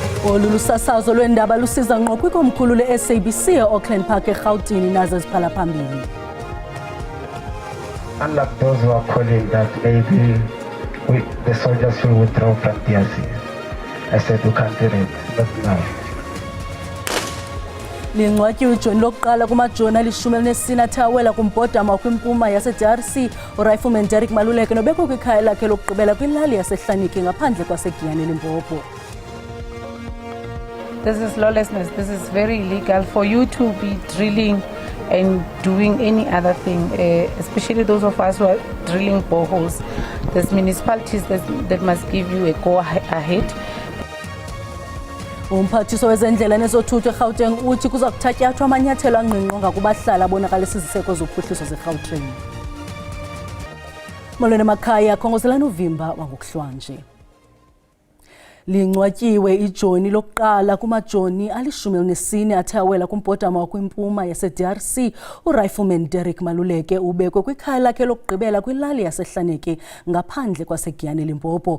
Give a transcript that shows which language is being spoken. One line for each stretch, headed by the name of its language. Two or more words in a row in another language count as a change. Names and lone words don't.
Xhosa: Olu lusasazo lwendaba lusiza ngqo kwikomkhulu le-SABC e-Auckland Park eRhawutini nazo ziphala phambili.
English: Unlike those who are calling that maybe the soldiers will withdraw from DRC, I said we can't do it, not now.
Xhosa: Lincwatyiwe ijoni lokuqala kumajoni alishumi elinesine athe awela kumbhodama kwimpuma yase-DRC uRifleman Derrick Maluleke nobekho kwikhaya lakhe lokugqibela kwilali yaseHlanike ngaphandle kwaseGiyani eLimpopo.
English: This is lawlessness. This is very illegal for you to be drilling and doing any other thing, especially those of us who are drilling boreholes. There's municipalities that must give you a go ahead.
Xhosa: Umphathiso wezendlela nezothutho eGauteng uthi kuza kuthatyathwa amanyathelo angqingqwa ngakubahlali abonakalisa iziseko zophuhliso zeGautrain. Molweni emakhaya, khongozelani uvimba wangokuhlwanje. Lincwatyiwe ijoni lokuqala kumajoni alishumi elinesine athe awela kumbhodama wakwimpuma yase-DRC uRifleman Derrick Maluleke ubekwe kwikhaya lakhe lokugqibela kwilali yaseHlanike ngaphandle kwaseGiyani eLimpopo.